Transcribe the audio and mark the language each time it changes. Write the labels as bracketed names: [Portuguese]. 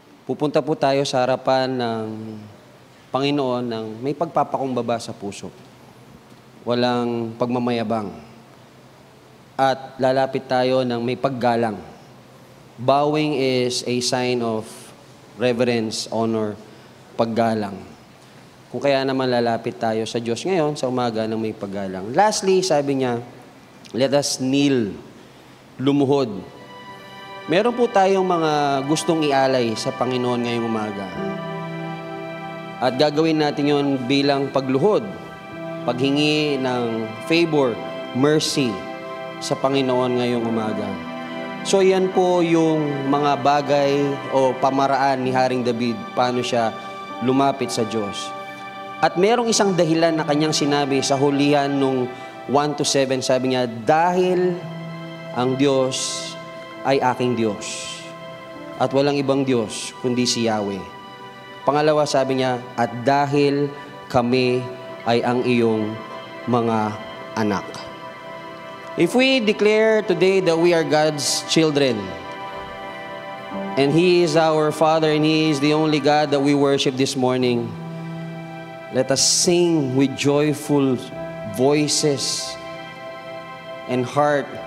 [Filipino] Pupunta po tayo sa harapan ng Panginoon ng may pagpapakumbaba sa puso. Walang pagmamayabang. At lalapit tayo ng may paggalang. [English] Bowing is a sign of reverence, honor, [Filipino] paggalang. Kung kaya naman lalapit tayo sa Diyos ngayon, sa umaga ng may paggalang. [English] Lastly, [Filipino] sabi niya, [English] let us kneel, [Filipino] lumuhod. Meron po tayong mga gustong ialay sa Panginoon ngayong umaga. At gagawin natin yon bilang pagluhod, paghingi ng favor, mercy sa Panginoon ngayong umaga. So yan po yung mga bagay o pamaraan ni Haring David, paano siya lumapit sa Diyos. At merong isang dahilan na kanyang sinabi sa hulihan nung 1 to 7, sabi niya, dahil ang Diyos ay aking Diyos at walang ibang Diyos kundi si Yahweh. Pangalawa, sabi niya, at dahil kami ay ang iyong mga anak. [English] If we declare today that we are God's children, and He is our Father, and He is the only God that we worship this morning, let us sing with joyful voices and heart.